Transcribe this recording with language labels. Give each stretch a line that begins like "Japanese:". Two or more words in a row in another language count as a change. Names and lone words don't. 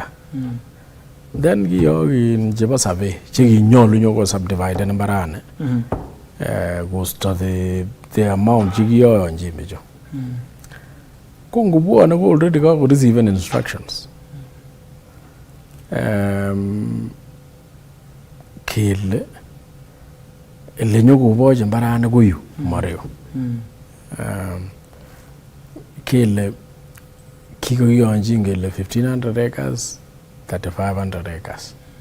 Kalenjin: Then kiyokin chebo survey chekinyolu nyoko subdividen mbarani. Kosto the amount chekiyoyonjin bichu. Ko ngobwone ko already kako-receive instructions. Kele ele nyokoboche mbarani koyu mareu. Kele kikokiyonjin kele 1500 acres 3500 acres.